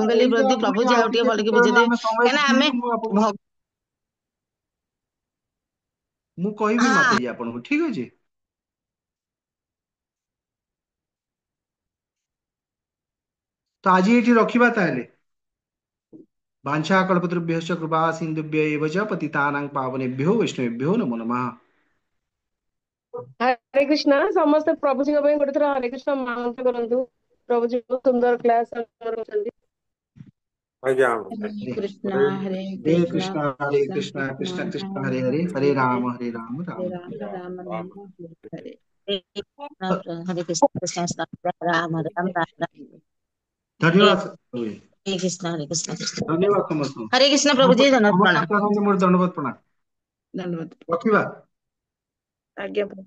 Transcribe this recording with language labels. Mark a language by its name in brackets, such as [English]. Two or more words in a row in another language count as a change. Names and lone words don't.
[Odia] ମୁଁ କହିଲି ଏଇଟା ଯଦି ପୁଣି ପ୍ରଭୁଜି ଆଉ ଆଉ ଟିକେ ଟିକେ ଭଲ କି କେତେବେଳେ ବୁଝେଇଦେବେ, ଆମେ ସମୟ କାହିଁକିନା ଆମେ ଶୁଣିବୁ, ମୁଁ କହିବି ହଁ ମାତାଜୀ ଆପଣଙ୍କୁ, ଠିକ ଅଛି। ତ ଆଜି ଏଇଠି ରଖିବା ତାହେଲେ। [Sanskrit] वाञ्छाकल्पतरुभ्यश्च कृपा सिन्धुभ्य एव च पतितानां पावनेभ्यो वैष्णवेभ्यो नमो नमः। [Odia] ହରେ କୃଷ୍ଣ। ସମସ୍ତେ ପ୍ରଭୁଜୀଙ୍କ ପାଇଁ ଗୋଟେ ଥର ହରେ କୃଷ୍ଣ ମହାମନ୍ତ୍ର କରନ୍ତୁ। ପ୍ରଭୁଜୀ ବହୁତ ସୁନ୍ଦର କ୍ଲାସ କରୁଛନ୍ତି। ଆଜ୍ଞା। [Sanskrit] हरे कृष्णा हरे हरे हरे कृष्णा कृष्णा हरे कृष्णा कृष्णा कृष्णा कृष्ण कृष्ण हरे हरे हरे, हरे हरे हरे राम हरे राम राम हरे राम राम हरे हरे। हरे कृष्ण कृष्ण कृष्ण राम हरे राम राम राम हरे [Hindi] धन्यवाद प्रभु। [Sanskrit] कृष्ण हरे कृष्ण कृष्ण [Hindi] धन्यवाद समस्त। हरे कृष्ण प्रभु जी, धन्यवाद समस्त प्रणाम। [Odia] चरणରେ ମୋର ଦଣ୍ଡବତ ପ୍ରଣାମ। धन्यवाद। ରଖିବା। ଆଜ୍ଞା।